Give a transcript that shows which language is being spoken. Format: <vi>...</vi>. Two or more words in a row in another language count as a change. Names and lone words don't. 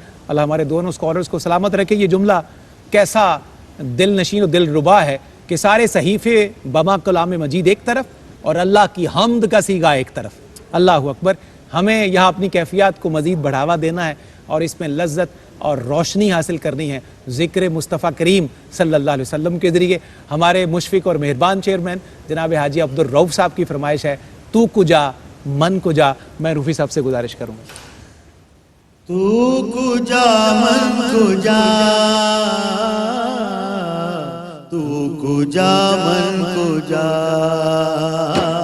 <ur>اللہ ہمارے دونوں اسکالرز کو سلامت رکھے. یہ جملہ کیسا دل نشین و دل ربا ہے کہ سارے صحیفے بما کلام مجید ایک طرف اور اللہ کی حمد کا سیگا ایک طرف.</ur> <ar>اللہ اکبر.</ar> <ur>ہمیں یہاں اپنی کیفیات کو مزید بڑھاوا دینا ہے اور اس میں لذت اور روشنی حاصل کرنی ہے ذکر مصطفیٰ کریم صلی اللہ علیہ وسلم کے ذریعے. ہمارے مشفق اور مہربان چیئرمین جناب حاجی عبدالرؤف صاحب کی فرمائش ہے</ur> <fa>تو کجا من کجا.</fa> <ur>میں روفی صاحب سے گزارش کروں گا</ur> <fa>تو کجا من کجا، تو کجا من کجا.</fa>